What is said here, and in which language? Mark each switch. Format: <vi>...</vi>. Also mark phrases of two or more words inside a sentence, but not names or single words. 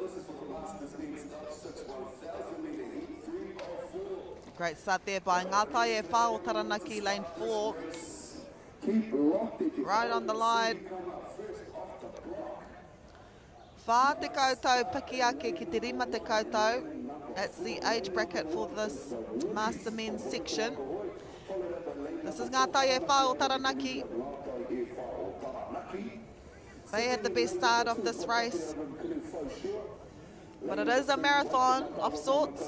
<en>This is for the Masters being start 6 1,000 metre heat 3 of 4. Great start there by Ngātai e Whao Taranaki, lane 4. Right on the line.</en> <mi>Whā te koutou piki ake ki te rima te koutou.</mi> <en>That's the age bracket for this Master Men's section. This is Ngātai e Whao Taranaki. They had the best start of this race. But it is a marathon of sorts.</en>